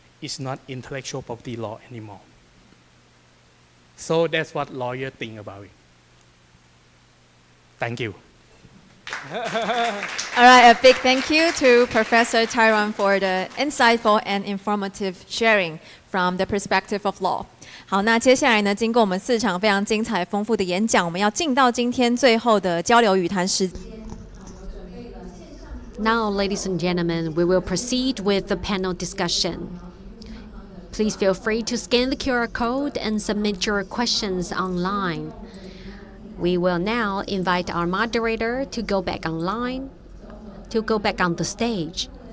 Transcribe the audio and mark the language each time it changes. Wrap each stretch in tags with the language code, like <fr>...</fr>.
<en>It's not intellectual property law anymore. So that's what lawyers think about it. Thank you. All right, a big thank you to Professor Tyrone for the insightful and informative sharing from the perspective of law.</en> <zh>好，那接下来呢，经过我们4场非常精彩丰富的演讲，我们要进到今天最后的交流语谈时间。</zh> <en>Now, ladies and gentlemen, we will proceed with the panel discussion. Please feel free to scan the QR code and submit your questions online. We will now invite our moderator to go back online, to go back on the stage.</en>